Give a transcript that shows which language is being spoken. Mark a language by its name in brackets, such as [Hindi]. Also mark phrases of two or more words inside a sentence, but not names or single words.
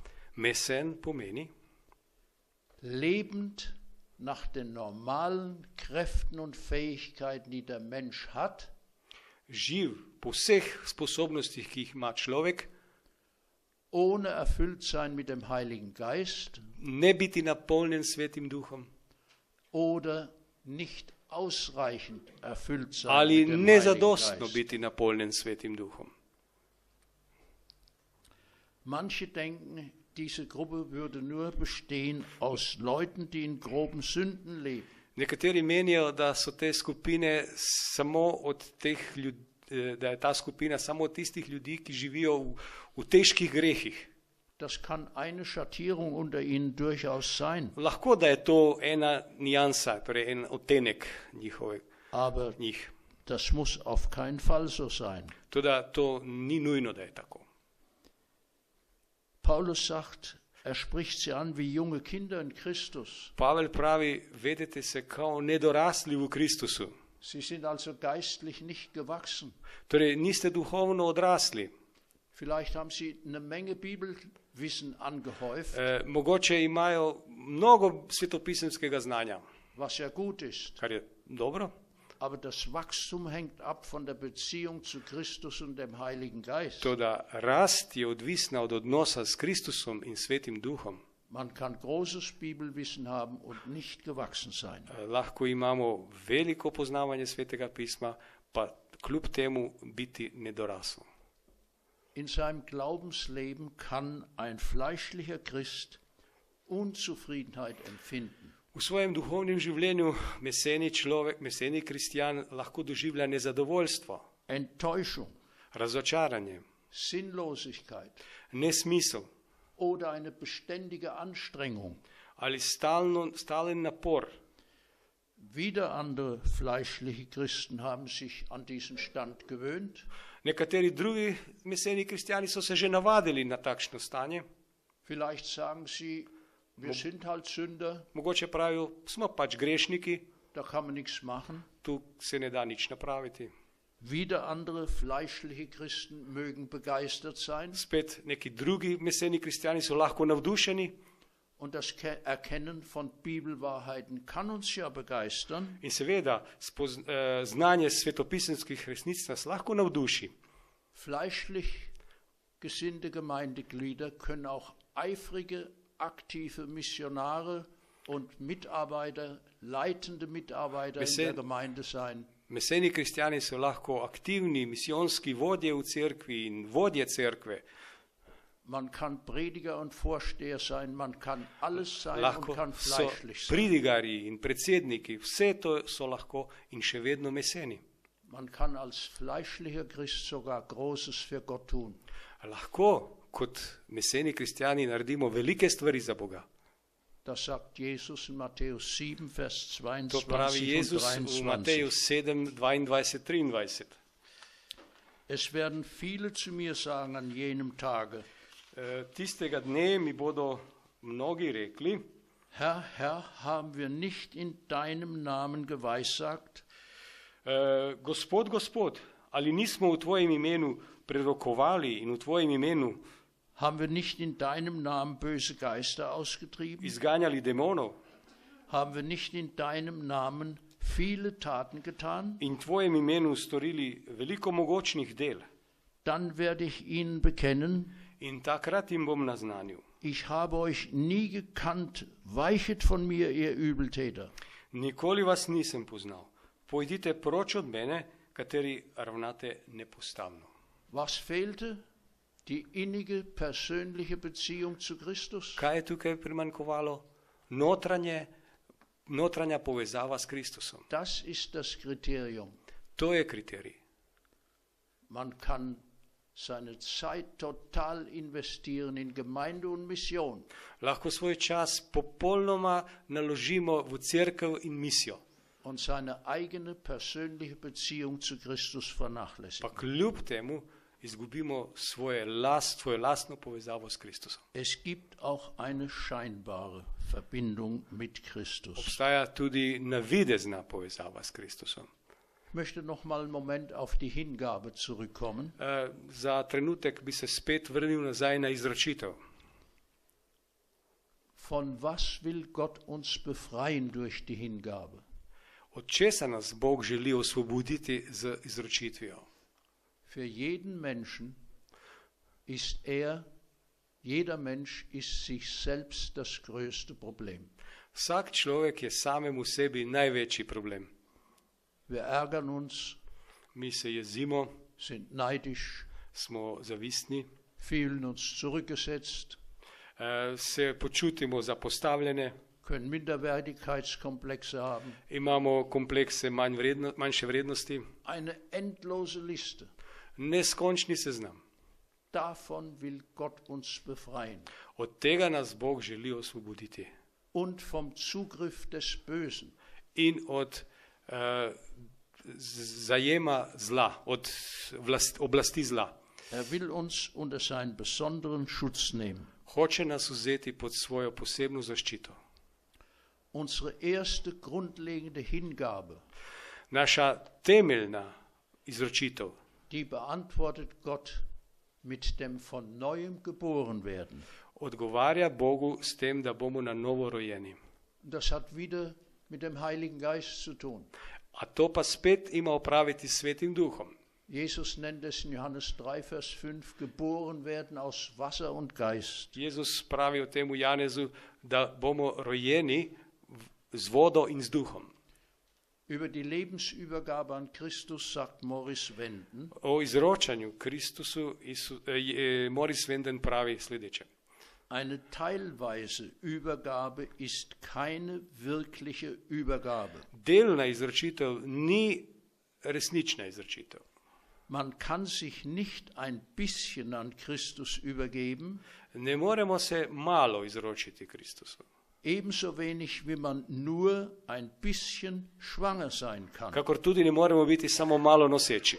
[Slovenian] Mesen pomeni [German] lebend nach den normalen Kräften und Fähigkeiten, die der Mensch hat, [Slovenian] živ po vseh sposobnostih, ki jih ima človek, [German] ohne erfüllt sein mit dem Heiligen Geist [Slovenian] ne biti napolnjen Svetim Duhom [German] oder nicht ausreichend erfüllt sein [Slovenian] ali [German] mit dem [Slovenian] nezadostno [German] Heiligen Geist. [Slovenian] biti napolnjen Svetim Duhom. [German] Manche denken, diese Gruppe würde nur bestehen aus Leuten, die in groben Sünden leben. [Slovenian] Nekateri menijo, da so te skupine samo od teh ljudi, da je ta skupina samo od tistih ljudi, ki živijo v težkih grehih. [German] Das kann eine Schattierung unter ihnen durchaus sein, [Slovenian] Lahko, da je to ena nijansa, torej en odtenek [German] aber [Slovenian] njih. [German] das muss auf keinen Fall so sein. [Slovenian] Toda to ni nujno, da je tako. [German] Paulus sagt, er spricht sie an wie junge Kinder in Christus. [Slovenian] Pavel pravi, vedete se kao nedorasli v Kristusu. [German] Sie sind also geistlich nicht gewachsen. [Slovenian] Torej, niste duhovno odrasli. [German] Vielleicht haben sie eine Menge Bibelwissen angehäuft, [Slovenian] Mogoče imajo mnogo svetopisemskega znanja, [German] was ja gut ist. [Slovenian] kar je dobro, [German] Aber das Wachstum hängt ab von der Beziehung zu Christus und dem Heiligen Geist. [Slovenian] to da rast je odvisna od odnosa s Kristusom in Svetim Duhom. [German] Man kann großes Bibelwissen haben und nicht gewachsen sein. [Slovenian] Lahko imamo veliko poznavanje Svetega pisma, pa kljub temu biti nedoraslo. [German] In seinem Glaubensleben kann ein fleischlicher Christ Unzufriedenheit empfinden. [Slovenian] V svojem duhovnem življenju meseni človek, meseni kristjan lahko doživlja nezadovoljstvo, [German] Enttäuschung, [Slovenian] razočaranje, [German] Sinnlosigkeit [Slovenian] nesmisel [German] oder eine beständige Anstrengung. [Slovenian] ali stalen napor. [German] Wieder andere fleischliche Christen haben sich an diesen Stand gewöhnt. [Slovenian] Nekateri drugi meseni kristjani so se že navadili na takšno stanje. [German] Vielleicht sagen sie, wir sind halt Sünder, [Slovenian] Mogoče pravijo, smo pač grešniki, [German] da kann man nichts machen. [Slovenian] tu se ne da nič napraviti. [German] Wieder andere fleischliche Christen mögen begeistert sein [Slovenian] Spet neki drugi meseni kristjani so lahko navdušeni [German] und das Erkennen von Bibelwahrheiten kann uns ja begeistern. [Slovenian] in seveda znanje svetopisemskih resnic nas lahko navduši. [German] Fleischlich gesinnte Gemeindeglieder können auch eifrige, aktive Missionare und Mitarbeiter, leitende Mitarbeiter in der Gemeinde sein. [Slovenian] Meseni kristjani so lahko aktivni misijonski vodje v cerkvi in vodje cerkve. [German] Man kann Prediger und Vorsteher sein, man kann alles sein und [Slovenian] Lahko [German] kann so fleischlich sein. [Slovenian] pridigarji in predsedniki, vse to so lahko in še vedno meseni. [German] Man kann als fleischlicher Christ sogar Großes für Gott tun. [Slovenian] Lahko kot meseni kristjani naredimo velike stvari za Boga. [German] Das sagt Jesus in Matthäus 7, Vers [Slovenian] To [German] 22 [Slovenian] pravi [German] und [Slovenian] Jezus v Mateju [German] 23. [Slovenian] 7, 22, 23. [German] Es werden viele zu mir sagen an jenem Tage, [Slovenian] Tistega dne mi bodo mnogi rekli, [German] Herr, Herr, haben wir nicht in deinem Namen geweissagt? [Slovenian] Gospod, Gospod, ali nismo v tvojem imenu prerokovali in v tvojem imenu [German] Haben wir nicht in deinem Namen böse Geister ausgetrieben? [Slovenian] izganjali demonov [German] Haben wir nicht in deinem Namen viele Taten getan? [Slovenian] in v tvojem imenu storili veliko mogočnih del? [German] Dann werde ich ihnen bekennen, [Slovenian] In takrat jim bom naznanil. [German] ich habe euch nie gekannt, weichet von mir, ihr Übeltäter. [Slovenian] Nikoli vas nisem poznal. Pojdite proč od mene, kateri ravnate nepostavno. [German] Was fehlte? Die innige persönliche Beziehung zu Christus. [Slovenian] Kaj je tukaj primanjkovalo? Notranja povezava s Kristusom. [German] Das ist das Kriterium. [Slovenian] To je kriterij. [German] Man kann seine Zeit total investieren in Gemeinde und Mission. [Slovenian] Lahko svoj čas popolnoma naložimo v cerkev in misijo. [German] Und seine eigene persönliche Beziehung zu Christus [Slovenian] Pa [German] vernachlässigen. [Slovenian] kljub temu izgubimo svojo lastno povezavo s Kristusom. [German] Es gibt auch eine scheinbare Verbindung mit Christus. [Slovenian] Obstaja tudi navidezna povezava s Kristusom. [German] Ich möchte noch mal einen Moment auf die Hingabe zurückkommen. [Slovenian] Za trenutek bi se spet vrnil nazaj na izročitev. [German] Von was will Gott uns befreien durch die Hingabe? [Slovenian] Od česa nas Bog želi osvoboditi z izročitvijo? [German] Für jeden Menschen ist jeder Mensch ist sich selbst das größte Problem. [Slovenian] Vsak človek je samemu sebi največji problem. [German] Wir ärgern uns, [Slovenian] Mi se jezimo, [German] sind neidisch, [Slovenian] smo zavistni, [German] fühlen uns zurückgesetzt, [Slovenian] se počutimo zapostavljene, [German] können Minderwertigkeitskomplexe haben. [Slovenian] imamo komplekse manjše vrednosti, [German] Eine endlose Liste. [Slovenian] neskončni seznam. [German] Davon will Gott uns befreien. [Slovenian] Od tega nas Bog želi osvoboditi. [German] Und vom Zugriff des Bösen. [Slovenian] In od zajema zla, od oblasti zla. [German] Will uns unter seinen besonderen Schutz nehmen. [Slovenian] Hoče nas vzeti pod svojo posebno zaščito. [German] Unsere erste grundlegende Hingabe, [Slovenian] Naša temeljna izročitev, [German] die beantwortet Gott mit dem von neuem geboren werden. [Slovenian] odgovarja Bogu s tem, da bomo na novo rojeni. [German] Das hat wieder mit dem Heiligen Geist zu tun. [Slovenian] A to pa spet ima opraviti s Svetim Duhom. [German] Jesus nennt es in Johannes 3, Vers 5, geboren werden aus Wasser und Geist. [Slovenian] Jezus pravi o tem v Janezu, da bomo rojeni z vodo in z duhom. [German] Über die Lebensübergabe an Christus sagt Morris Wenden: [Slovenian] O izročanju Kristusu Morris Wenden pravi sledeče. [German] Eine teilweise Übergabe ist keine wirkliche Übergabe. [Slovenian] Delna izročitev ni resnična izročitev. [German] Man kann sich nicht ein bisschen an Christus übergeben, [Slovenian] Ne moremo se malo izročiti Kristusu. [German] ebenso wenig wie man nur ein bisschen schwanger sein kann. [Slovenian] Kakor tudi ne moremo biti samo malo noseči.